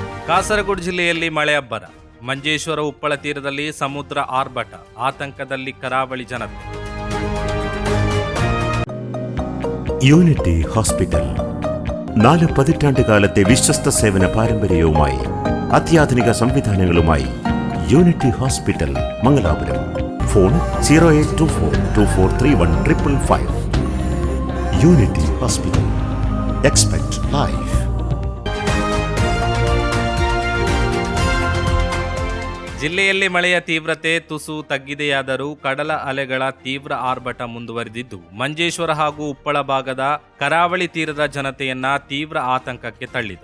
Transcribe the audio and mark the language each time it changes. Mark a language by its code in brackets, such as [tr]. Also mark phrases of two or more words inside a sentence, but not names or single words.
[kn] ಕಾಸರಗೋಡು ಜಿಲ್ಲೆಯಲ್ಲಿ ಮಳೆ ಅಬ್ಬರ. ಮಂಜೇಶ್ವರ ಉಪ್ಪಳ ತೀರದಲ್ಲಿ ಸಮುದ್ರ ಆರ್ಭಟ, ಆತಂಕದಲ್ಲಿ ಕರಾವಳಿ ಜನತೆ. [ml] യൂണിറ്റി ഹോസ്പിറ്റൽ 4 പതിറ്റാണ്ടുകാലത്തെ വിശ്വസ്ത സേവന പാരമ്പര്യവുമായി അത്യാധുനിക സംവിധാനങ്ങളുമായി യൂണിറ്റി ഹോസ്പിറ്റൽ മംഗലാപുരം. ഫോൺ 0824243155. [en] Unity Hospital. Expect life. [kn] ಜಿಲ್ಲೆಯಲ್ಲಿ ಮಳೆಯ ತೀವ್ರತೆ ತುಸು ತಗ್ಗಿದೆಯಾದರೂ ಕಡಲ ಅಲೆಗಳ ತೀವ್ರ ಆರ್ಭಟ ಮುಂದುವರೆದಿದ್ದು ಮಂಜೇಶ್ವರ ಹಾಗೂ ಉಪ್ಪಳ ಭಾಗದ ಕರಾವಳಿ ತೀರದ ಜನತೆಯನ್ನ ತೀವ್ರ ಆತಂಕಕ್ಕೆ ತಳ್ಳಿದೆ.